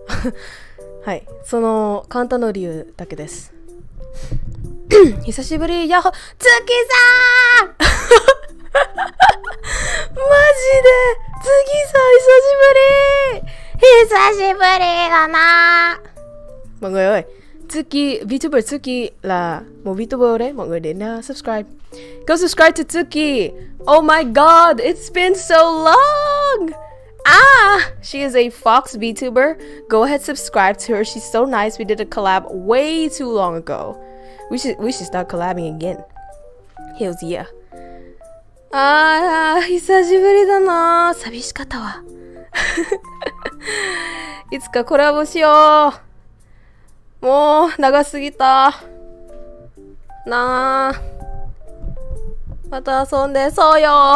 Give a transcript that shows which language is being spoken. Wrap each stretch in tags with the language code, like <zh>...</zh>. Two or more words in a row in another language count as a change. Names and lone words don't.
<ja>はい、その簡単な理由だけです。久しぶり、やっほ、月さんマジで月さん久しぶりだ na.</ja> <vi>Mọi người ơi, Tsuki, Vtuber Tsuki là một Vtuber đấy, mọi người đến subscribe.</vi> <en>Go subscribe to Tsuki. Oh my god, it's been so long. She is a Fox Vtuber. Go ahead, subscribe to her. She's so nice. We did a collab way too long ago. We should start collabing again. Hells yeah.</en> <ja>久しぶりだな。寂しかったわ。いつかコラボしよう。もう長すぎたなあ。また遊んで、そうよ。</ja>